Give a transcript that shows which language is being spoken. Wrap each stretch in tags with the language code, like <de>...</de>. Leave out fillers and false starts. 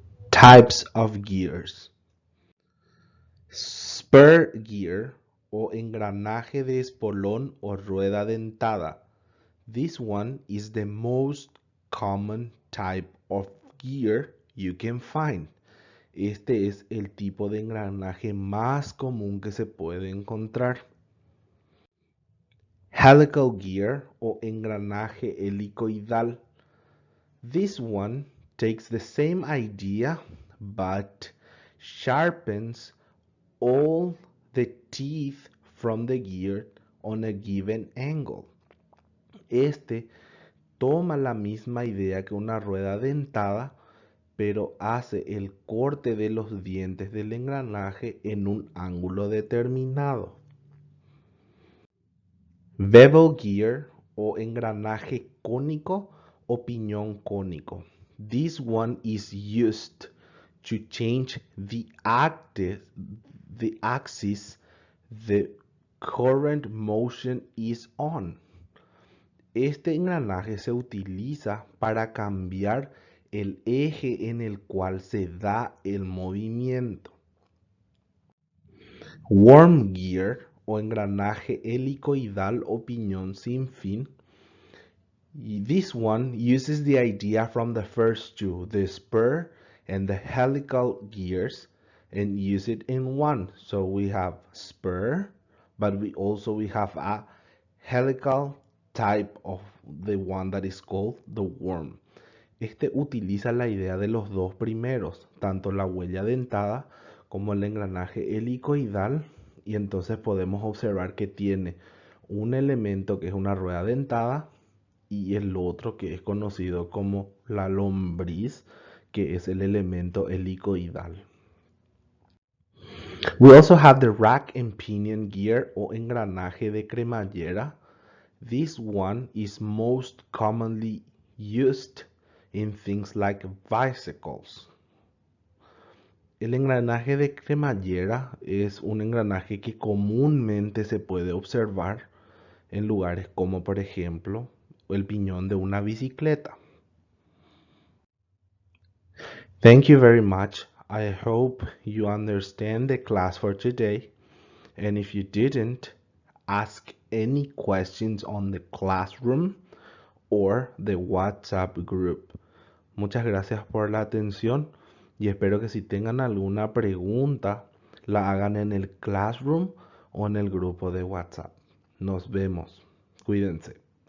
<en>Types of gears.</en> <es>Spur gear o engranaje de espolón o rueda dentada.</es> <en>This one is the most common type of gear you can find.</en> <es>Este es el tipo de engranaje más común que se puede encontrar. Helical gear o engranaje helicoidal.</es> <en>This one takes the same idea but sharpens all the teeth from the gear on a given angle.</en> <es>Este toma la misma idea que una rueda dentada, pero hace el corte de los dientes del engranaje en un ángulo determinado. Bevel gear o engranaje cónico o piñón cónico.</es> <en>This one is used to change the axis the current motion is on.</en> <es>Este engranaje se utiliza para cambiar el eje en el cual se da el movimiento. Worm gear o engranaje helicoidal o piñón sin fin.</es> <en>This one uses the idea from the first two, the spur and the helical gears, and use it in one. So we have spur, but we have a helical type of the one that is called the worm.</en> <es>Este utiliza la idea de los dos primeros, tanto la huella dentada como el engranaje helicoidal, y entonces podemos observar que tiene un elemento que es una rueda dentada y el otro que es conocido como la lombriz, que es el elemento helicoidal.</es> <en>We also have the rack and pinion gear</en> <es>o engranaje de cremallera.</es> <en>This one is most commonly used in things like bicycles.</en> <es>El engranaje de cremallera es un engranaje que comúnmente se puede observar en lugares como, por ejemplo, el piñón de una bicicleta.</es> <en>Thank you very much. I hope you understand the class for today. And if you didn't, ask any questions on the classroom or the WhatsApp group.</en> <es>Muchas gracias por la atención y espero que si tengan alguna pregunta la hagan en el classroom o en el grupo de WhatsApp. Nos vemos. Cuídense.</es>